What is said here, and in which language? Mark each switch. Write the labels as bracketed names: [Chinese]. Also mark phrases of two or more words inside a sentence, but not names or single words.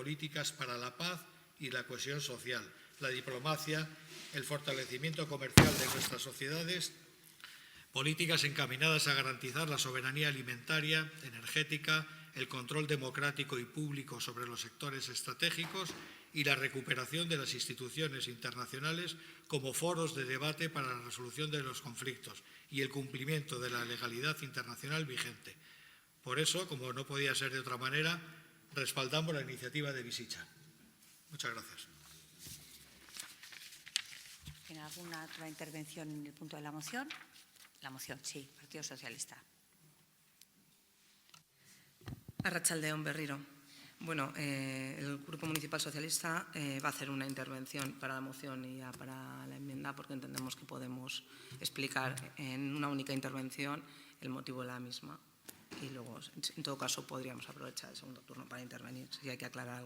[Spanish] políticas para la paz y la cohesión social, la diplomacia, el fortalecimiento comercial de nuestras sociedades, políticas encaminadas a garantizar la soberanía alimentaria, energética, el control democrático y público sobre los sectores estratégicos y la recuperación de las instituciones internacionales como foros de debate para la resolución de los conflictos y el cumplimiento de la legalidad internacional vigente. Por eso, como no podía ser de otra manera, respaldamos la iniciativa de Bizitzak. Muchas gracias. ¿Tiene alguna otra intervención en el punto de la moción? La moción, sí, Partido Socialista. [Basque] Arratsaldeon berriro. [Spanish] Bueno, el Grupo Municipal Socialista va a hacer una intervención para la moción y ya para la enmienda porque entendemos que podemos explicar en una única intervención el motivo de la misma y luego, en todo caso, podríamos aprovechar el segundo turno para intervenir si hay que aclarar algo.